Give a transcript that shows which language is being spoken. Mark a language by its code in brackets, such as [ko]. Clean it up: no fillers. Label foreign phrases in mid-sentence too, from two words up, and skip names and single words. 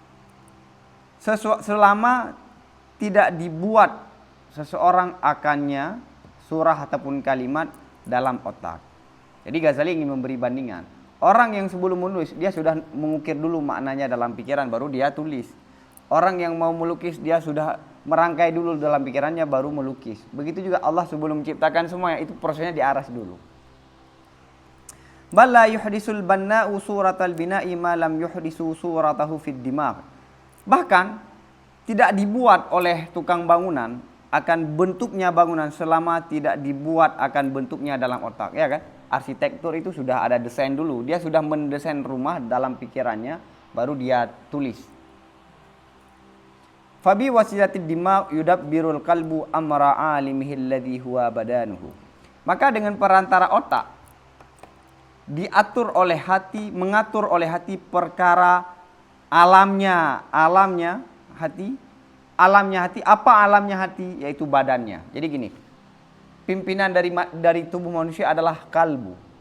[id] Selama tidak dibuat seseorang akannya surah ataupun kalimat dalam otak. Jadi Ghazali ingin memberi bandingan. Orang yang sebelum menulis dia sudah mengukir dulu maknanya dalam pikiran baru dia tulis. Orang yang mau melukis dia sudah merangkai dulu dalam pikirannya baru melukis. Begitu juga Allah sebelum menciptakan semuanya itu prosesnya diaras dulu. [ar] بل لا يحدث البناء صورة البناء ما لم يحدث صورته في الدماغ. [id] Bahkan tidak dibuat oleh tukang bangunan akan bentuknya bangunan selama tidak dibuat akan bentuknya dalam otak, ya kan? Arsitektur itu sudah ada desain dulu. Dia sudah mendesain rumah dalam pikirannya baru dia tulis. [ar] فبواسطة الدماغ يدبر القلب أمر عالمه الذي هو بدنه. [id] Maka dengan perantara otak diatur oleh hati, mengatur oleh hati perkara alamnya hati. Alamnya hati, apa alamnya hati? Yaitu badannya. Jadi gini, pimpinan dari tubuh manusia adalah kalbu.